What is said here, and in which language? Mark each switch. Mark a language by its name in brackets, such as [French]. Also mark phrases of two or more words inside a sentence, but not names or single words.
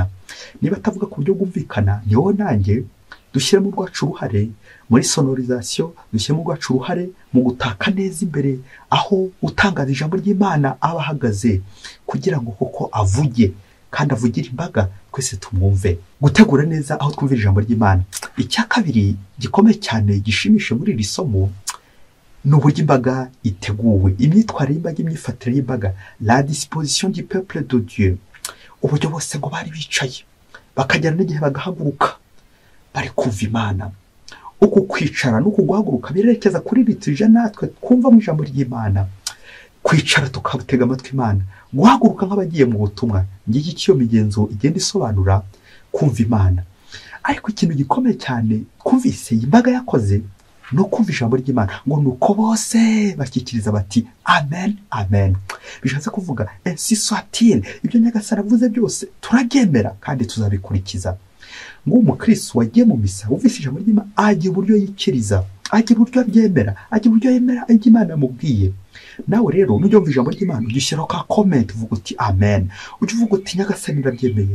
[Kinyarwanda] Niba atavuga ku buryo bwumvikana, ni wowe nanjye dushyiremo urwacu uruhare muri sonorisation, dushyiremo urwacu uruhare mu gutaka neza imbere aho utangaza ijambo ry'Imana aba ahagaze, kugira ngo koko avuge kandi avugire imbaga twese tumwumve. Gutegura neza aho twumvira ijambo ry'Imana. Icya kabiri gikomeye cyane gishimishe muri iri somo ni uburyo imbaga iteguwe, imyitwarire y'imbaga, imyifatire y'imbaga, [French] la disposition du peuple de Dieu. [Kinyarwanda] Uburyo bose ngo bari bicaye bakagera n'igihe bagahaguruka bari kumva Imana. Uku kwicara n'uku guhaguruka birerekeza kuri liturujia natwe twumva mu ijambo ry'Imana. Kwicara tukabutega amatwi Imana, guhaguruka nk'abagiye mu butumwa. Ngiki cyo migenzo igenda isobanura kumva Imana. Ariko ikintu gikomeye cyane kumvise imbaga yakoze no kumva ijambo ry'Imana, ngo nuko bose bakikiriza bati amen, amen. Bishatse kuvuga [French] ainsi soit-il, [Kinyarwanda] ibyo Nyagasani avuze byose turabyemera kandi tuzabikurikiza. Ngo umukristo wagiye mu misa uvise ijambo ry'Imana agira uburyo yikiriza, agira uburyo abyemera, agira uburyo yemera ibyo Imana yamubwiye. Nawe rero nujya wumva ijambo ry'Imana ugishyiraho ka comment uvuga uti amen, ujye uvuga uti Nyagasani ndabyemeye.